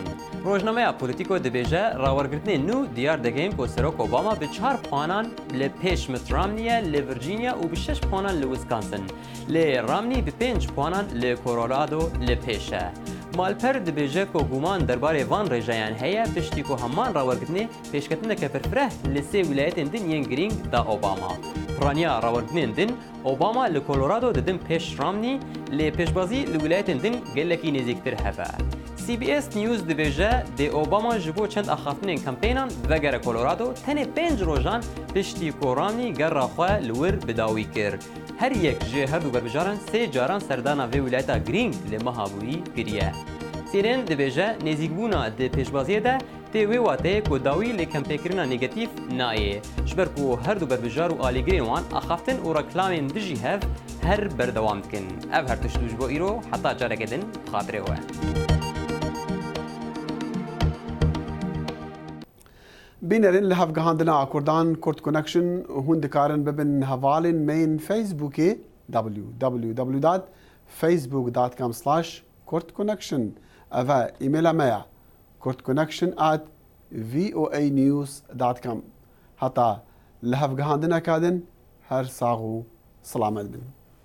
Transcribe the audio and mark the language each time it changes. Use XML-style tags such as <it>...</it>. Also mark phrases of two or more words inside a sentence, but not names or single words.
<ku>ڕۆژنامەیە پۆلیتیکۆ دەبێژە ڕاوەرگرتنێن و دیار دەگەین بۆ سەرۆک ئۆباما بە 4 پۆنان لە پێش مت ڕامنیە لە ڤرجینیا و بە 6 پۆنان لە ویسکانسن، لێ ڕامنی بە 5 پۆنان لە کۆلۆرادۆ لە پێشە. مالپەر دەبێژە کۆگومان دەربارەی ڤان ڕێژەیان هەیە پشتی کۆ هەمان ڕاوەرگرتنێ پێشکەتنەکە پرفرە لە سێ ویلایەتên din yên گرنگ دا ئۆباما. پرانیا ڕاوەرگرتنێن din ئۆباما لە کۆلۆرادۆ دەدن پێش ڕامنی لێ پێشبازی لە ویلایەتên din gelekî nêzîktir hebe. CBS News dibêje dê Obama ji bo çend axaftinên kampênan vegere Colorado tenê 5 rojan piştî ku Romney gera xwe li wir bidawî kir. Her yek ji herdû berbijaran 3 caran serdana vê wilayeta girîng li mehabûyî kiriye. CNN dibêje nêzîkbûna di pêşbaziyê de tê wê wateyê ku dawî lê kempêkirina negatif nayê. Ji ber ku herdû berbijar û alîgirên wan axaftin û reklamên dijî hev her berdewam dikin. Ev her tişt ji bo îro heta careke din xatirê we. بینەرین لە هەفگەهاندنا کوردان کورد کۆنەکشن هون دikarin bibin hevalên meyên Facebookê www.facebook.com/kurdconnection ev e îmêla me ye kurdconnection@voanews.com. Heta li hevgihandineka din her sax û selamet bin.</ku>